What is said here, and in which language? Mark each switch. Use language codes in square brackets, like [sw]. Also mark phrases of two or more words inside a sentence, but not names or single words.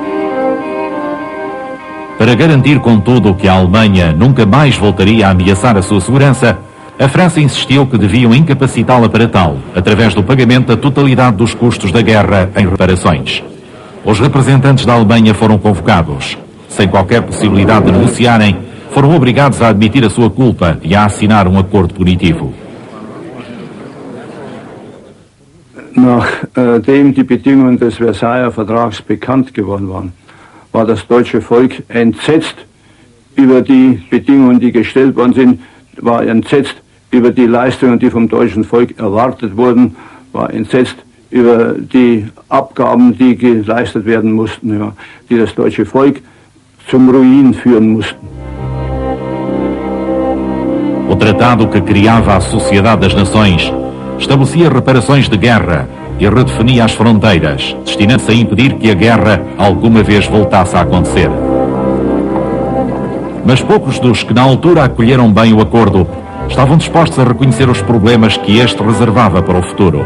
[pt] Para garantir, contudo, que a Alemanha nunca mais voltaria a ameaçar a sua segurança, a França insistiu que deviam incapacitá-la para tal, através do pagamento da totalidade dos custos da guerra em reparações. Os representantes da Alemanha foram convocados. Sem qualquer possibilidade de negociarem, foram obrigados a admitir a sua culpa e a assinar um acordo punitivo. [de] Nachdem die Bedingungen des Versailler Vertrags bekannt geworden waren, war das deutsche Volk entsetzt über die Bedingungen, die gestellt worden sind, war entsetzt über die Leistungen, die vom deutschen Volk erwartet wurden, war entsetzt über die Abgaben, die geleistet werden mussten, ja, die das deutsche Volk zum Ruin führen mussten. [pt] O tratado que criava a Sociedade das Nações estabelecia reparações de guerra e redefinia as fronteiras, destinando-se a impedir que a guerra alguma vez voltasse a acontecer. Mas poucos dos que na altura acolheram bem o acordo estavam dispostos a reconhecer os problemas que este reservava para o futuro.